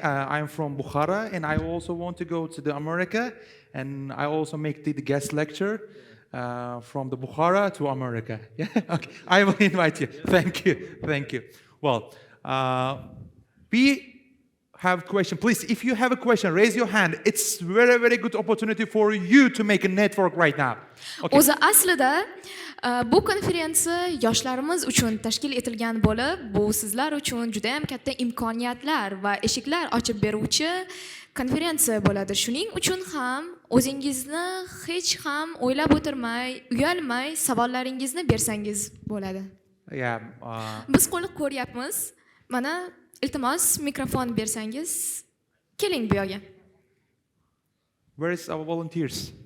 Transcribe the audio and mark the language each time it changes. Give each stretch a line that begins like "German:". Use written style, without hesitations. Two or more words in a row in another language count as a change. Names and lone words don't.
English: I'm from Bukhara, and I also want to go to America, and I also make the guest lecture from the Bukhara to America. Yeah, okay. I will invite you. Thank you. Well, we have a question. Please, if you have a question, raise your hand. It's very, very good opportunity for you to make a network right now. Okay.
Uzbek: O'zi aslida bu konferensiya yoshlarimiz uchun tashkil etilgan bo'lib, bu sizlar uchun juda ham katta imkoniyatlar va eshiklar ochib beruvchi konferensiya bo'ladi. Shuning uchun ham o'zingizni hech ham o'ylab o'tirmay, uyalmay savollaringizni bersangiz bo'ladi.
English: Yeah.
Uzbek: Biz qo'liq ko'ryapmiz. Mana iltimos mikrofon bersangiz, keling bu yoqqa.
English: Where is our volunteers?